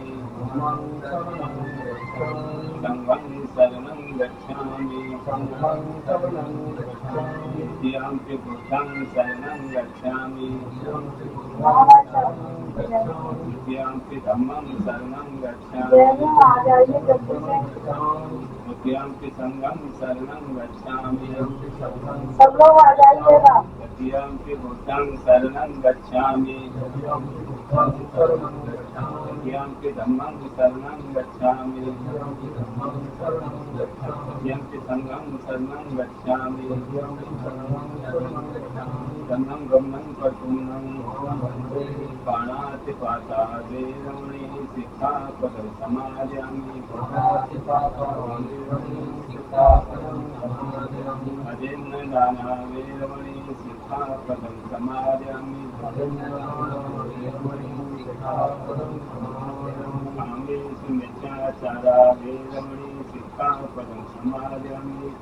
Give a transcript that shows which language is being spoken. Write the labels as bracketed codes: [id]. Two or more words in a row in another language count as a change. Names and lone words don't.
[pi] धम्मं शरणं गच्छामि संघं शरणं गच्छामि संघं शरणं गच्छामि द्वितीयंपि बुद्धं शरणं गच्छामि तृतीयंपि धम्मं शरणं गच्छामि [hi] आ जाइए जल्दी से। [pi] तृतीयंपि संघं शरणं गच्छामि [hi] सब लोग आ जाइएगा। [pi] तृतीयंपि बुद्धं शरणं गच्छामि तृतीयंपि धम्मं शरणं गच्छामि तृतीयंपि संघं शरणं गच्छामि शरणं गमनं प्रसन्नं पाणातिपाता वेरमणि सिक्खापदं समादयामि अजेन्नदाना वेरमणि सिक्खापदं समादयामि कामेषु मिथ्याचारा वेरमणि सिक्खापदं समादयामि